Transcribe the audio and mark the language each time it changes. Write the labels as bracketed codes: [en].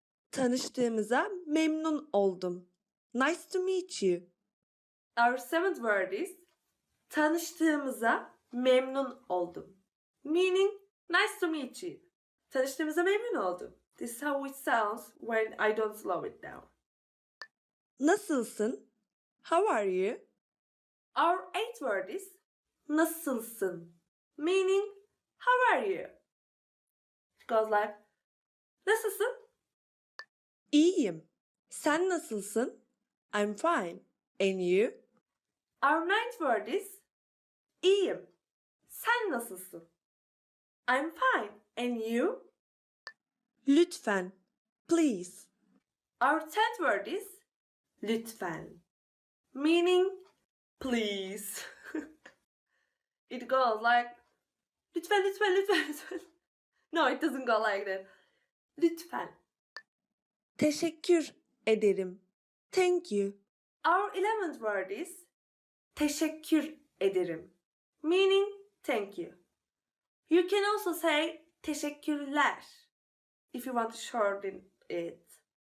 [tr] Tanıştığımıza memnun oldum. [en] Nice to meet you. Our seventh word is [tr] tanıştığımıza memnun oldum. [en] Meaning nice to meet you. Tanıştığımıza memnun oldum. This is how it sounds when I don't slow it down. Nasılsın? How are you? Our eighth word is nasılsın, meaning how are you? It goes like nasılsın? [tr] İyiyim. Sen nasılsın? [en] I'm fine. And you? Our ninth word is [tr] iyiyim. Sen nasılsın? [en] I'm fine. And you? Lütfen. Please. Our tenth word is lütfen, meaning please. It goes like lütfen, lütfen, lütfen, lütfen. No, it doesn't go like that. [tr] Lütfen. Teşekkür ederim. [en] Thank you. Our 11th word is teşekkür ederim, meaning thank you. You can also say teşekkürler if you want to shorten it.